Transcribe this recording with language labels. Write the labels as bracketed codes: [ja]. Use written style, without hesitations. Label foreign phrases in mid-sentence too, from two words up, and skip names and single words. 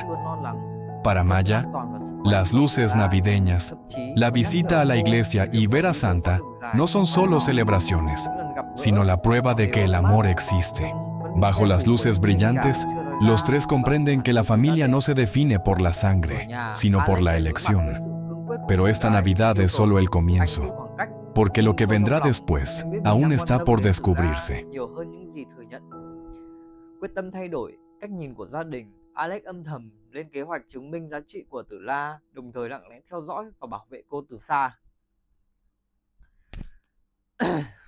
[es] Para Maya, las luces navideñas, la visita a la iglesia y ver a Santa no son solo celebraciones, sino la prueba de que el amor existe. Bajo las luces brillantes, los tres comprenden que la familia no se define por la sangre, sino por la elección. Pero esta Navidad es solo el comienzo, porque lo que vendrá después aún está por descubrirse. [vi] Quyết tâm thay đổi cách nhìn của gia đình, Alex âm thầm lên kế hoạch chứng minh giá trị của Tử La, đồng thời lặng lẽ theo dõi và bảo vệ cô từ xa.